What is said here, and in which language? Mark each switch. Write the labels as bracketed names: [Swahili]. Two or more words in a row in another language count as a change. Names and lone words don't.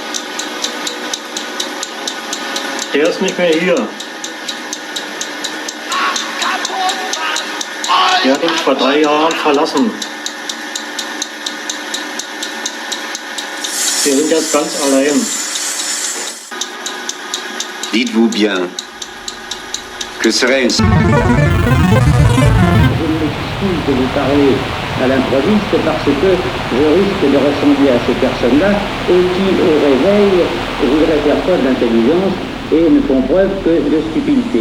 [German] Der ist nicht mehr hier. Der hat uns vor 3 Jahren verlassen. Wir sind jetzt ganz allein. [French] Dites-vous bien que serait une... De vous parler à l'improviste parce que je risque de ressembler à ces personnes-là et qui, au réveil, voudraient faire preuve d'intelligence et ne font preuve que de stupidité.